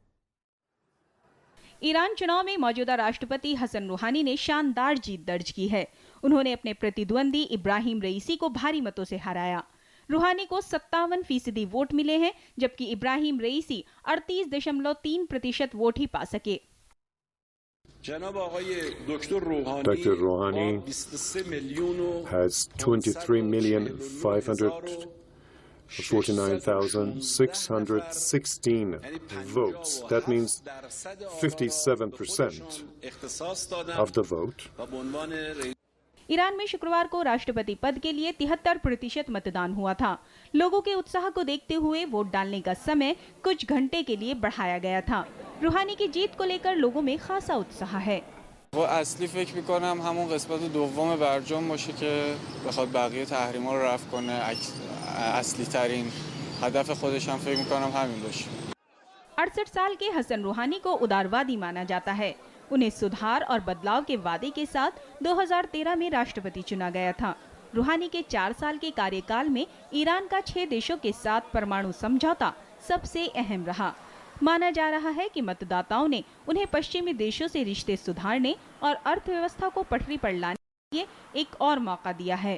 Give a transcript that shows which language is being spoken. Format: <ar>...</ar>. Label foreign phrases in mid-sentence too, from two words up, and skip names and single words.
<hi>ईरान चुनाव में मौजूदा राष्ट्रपति हसन रूहानी ने शानदार जीत दर्ज की है। उन्होंने अपने प्रतिद्वंदी इब्राहिम रईसी को भारी मतों से हराया। रूहानी को 57% वोट मिले हैं, जबकि इब्राहिम रईसी 38.3% वोट ही पा सके।</hi> <en>Dr. Rouhani has 23,549,616 votes. That means 57% of the vote.</en> <hi>ईरान में शुक्रवार को राष्ट्रपति पद के लिए 73% मतदान हुआ था। लोगों के उत्साह को देखते हुए वोट डालने का समय कुछ घंटे के लिए बढ़ाया गया था। रूहानी की जीत को लेकर लोगों में खासा उत्साह है। वो असली</hi> <fa>فکر می‌کنم همون قسمت دوم برجام باشه که بخواد بقیه تحریما رو رفع کنه. اصلی ترین هدف خودش هم فکر می‌کنم همین باشه.</fa> <hi>68 साल के हसन रूहानी को उदारवादी माना जाता है। उन्हें सुधार और बदलाव के वादे के साथ 2013 में राष्ट्रपति चुना गया था। रूहानी के 4 साल के कार्यकाल में ईरान का 6 देशों के साथ परमाणु समझौता सबसे अहम रहा। माना जा रहा है कि मतदाताओं ने उन्हें पश्चिमी देशों से रिश्ते सुधारने और अर्थव्यवस्था को पटरी पर लाने के लिए एक और मौका दिया है।</hi>